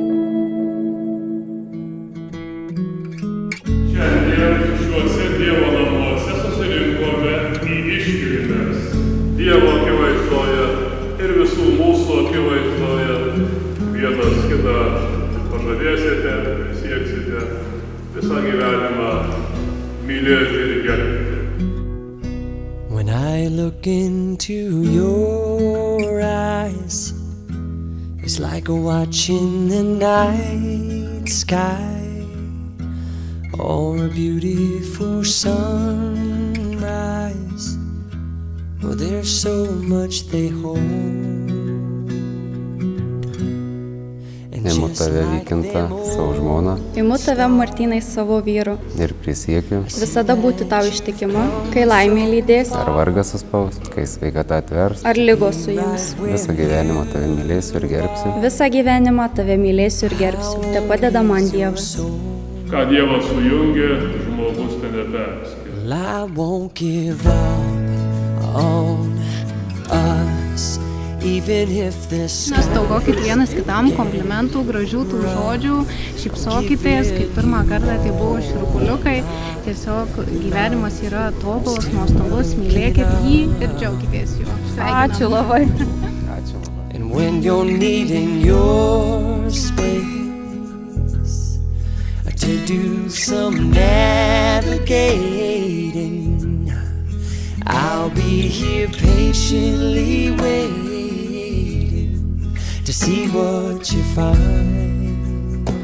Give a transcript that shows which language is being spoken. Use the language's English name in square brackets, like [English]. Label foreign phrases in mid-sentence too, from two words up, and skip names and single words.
[Lithuanian] Šiandien šiuose Dievo namuose susirinkome į iškilmes. Dievo akivaizdoje ir visų mūsų akivaizdoje. Vienas kitą pažadėsite, sieksite visą gyvenimą mylėti ir gerbti. [English] When I look into your eyes, it's like watching the night sky or a beautiful sunrise. Oh, there's so much they hold. [Lithuanian] Imu tave, Vykinta, savo žmoną. Imu tave, Martynai, savo vyru. Ir prisiekiu. Visada būti tau ištikima, kai laimė lydės. Ar vargas suspaus, kai sveikata atvers. Ar lygos suims. Visą gyvenimą tave mylėsiu ir gerbsiu. Visą gyvenimą tave mylėsiu ir gerbsiu. Te padeda man Dievas. Ką Dievas sujungė, žmogus ten neperskiria. [English] Well, I won't give up on us. [Lithuanian] Nestaugokit vienas kitam komplimentų, gražių tų žodžių, šypsokitės, kaip pirmą kartą tai buvo šiurpuliukai. Tiesiog gyvenimas yra tobulas, nuostabus, mylėkit jį ir džiaukitės juo. Ačiū labai. Ačiū labai. [English] And when you're needing your space to do some navigating, I'll be here patiently waiting to see what you find.